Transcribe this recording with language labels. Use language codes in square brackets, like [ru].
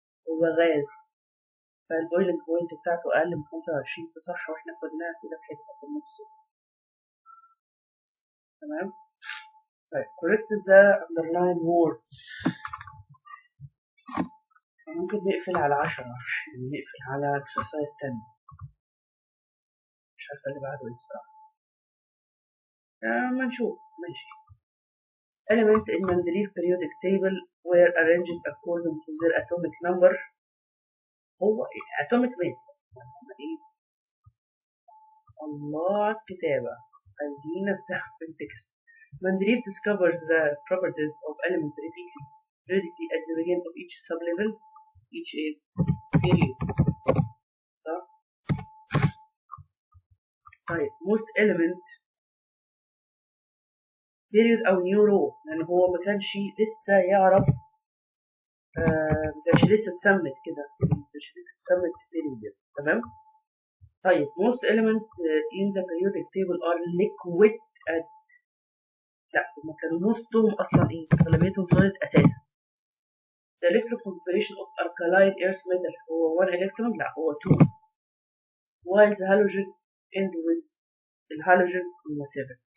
[ar] هو غاز فالبويلنج بوينت بتاعته أقل من 25 فصح واحنا خدناها كده في حتة في النص. تمام. طيب [en] correct the underline word. [ar] ممكن نقفل على 10 يعني نقفل على exercise 10. مش عارفة اللي بعده ايه الصراحة. ما نشوف. ماشي. [en] Elements in Mendeleev periodic table were arranged according to their atomic number. [ar] هو atomic mass. ايه الله على الكتابة. خلينا نفتح في التكست. [en] Mendeleev discovers the properties of elements periodically at the beginning of each sublevel, each period. [ar] صح؟ طيب [en] most element [ar] بيريود او نيو رو، لان هو ما كانش لسه يعرف، ما كانش لسه اتسمت كده، ما كانش لسه اتسمت بيريود. تمام. طيب [en] most element in the periodic table are liquid [ar] لا هما كانوا نصهم اصلا ايه، اغلبيتهم solid اساسا. [en] the electron configuration of alkaline earth metal هو 1 electron، [ar] لا هو [en] 2، while the halogen end with [ar] الهالوجين هو [en] 7.